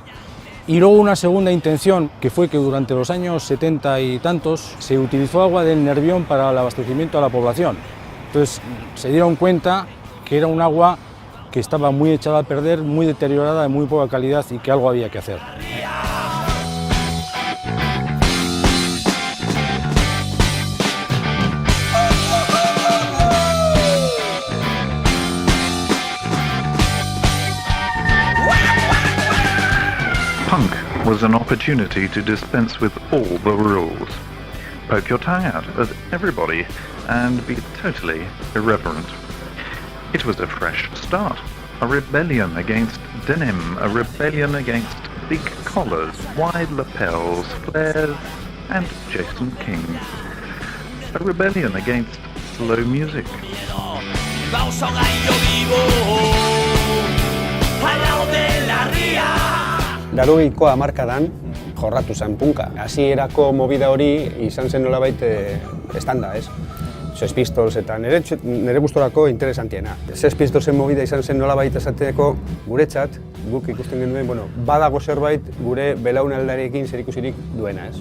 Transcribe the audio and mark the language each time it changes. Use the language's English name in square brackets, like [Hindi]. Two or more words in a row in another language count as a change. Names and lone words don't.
[Spanish] Y luego una segunda intención, que fue que durante los años 70 y tantos se utilizó agua del Nervión para el abastecimiento a la población. Entonces se dieron cuenta que era un agua que estaba muy echada a perder, muy deteriorada, de muy poca calidad y que algo había que hacer. [English] Punk was an opportunity to dispense with all the rules. Poke your tongue out at everybody and be totally irreverent. It was a fresh start, a rebellion against denim, a rebellion against big collars, wide lapels, flares and Jason King. A rebellion against slow music. [Spanish] Vamos a un gallo vivo al lado de la ría. [Basque] Laurogeiko hamarkadan jorratu zen punka. Hasierako movida hori izan zen nolabait estanda, ez? Sex Pistols eta nire gustorako interesantiena. Sex Pistolsen movida izan zen nolabait esateko guretzat, guk ikusten genuen, badago zerbait gure belaunaldiarekin zerikusirik duena, ez?